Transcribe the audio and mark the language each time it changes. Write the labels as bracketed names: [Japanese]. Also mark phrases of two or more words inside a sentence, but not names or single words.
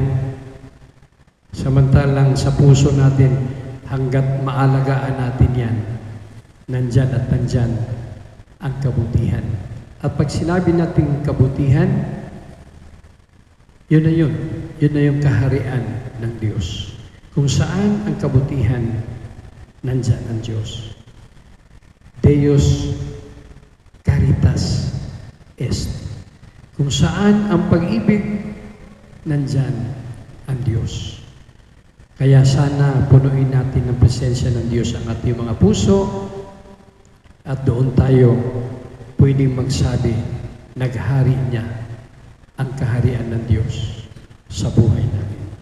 [Filipino] Samantalang sa puso natin, hanggat maalagaan natin yan, nandyan at nandyan ang kabutihan. At pag sinabi natin kabutihan, yun na yun. Yun na yung kaharian ng Diyos. Kung saan ang kabutihan, nandyan ang Diyos. [Latin] Deus caritas est. [Filipino] Kung saan ang pag-ibig, nandyan ang Diyos. Kaya sana punuin natin ng presensya ng Diyos ang ating mga puso at doon tayo pwedeng magsabi, naghari niya ang kaharian ng Diyos sa buhay namin.